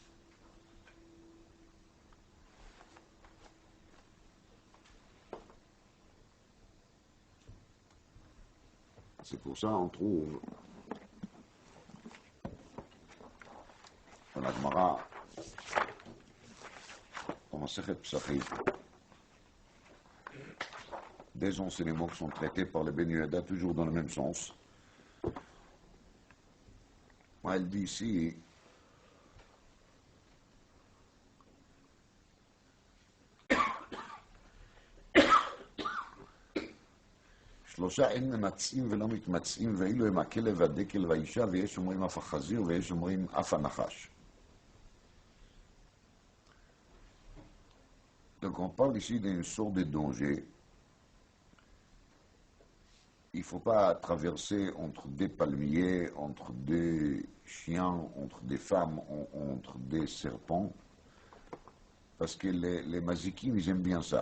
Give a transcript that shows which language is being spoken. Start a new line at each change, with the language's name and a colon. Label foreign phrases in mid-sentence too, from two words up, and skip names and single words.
French: C'est pour ça on trouve dans la Gemara, dans Masechet Psachim, des enseignements qui sont traités par le Ben Yehuda, toujours dans le même sens. Elle dit ici,
Hebrew: שלושה אין ממצאים ולא מתמצאים, ואילו הם הכלב והדקל והאישה, ויש אומרים אף החזיר, ויש אומרים אף הנחש.
French: Donc on parle ici d'une sorte de danger. Il ne faut pas traverser entre des palmiers, entre des chiens, entre des femmes, entre des serpents, parce que les mazikim, ils aiment bien ça.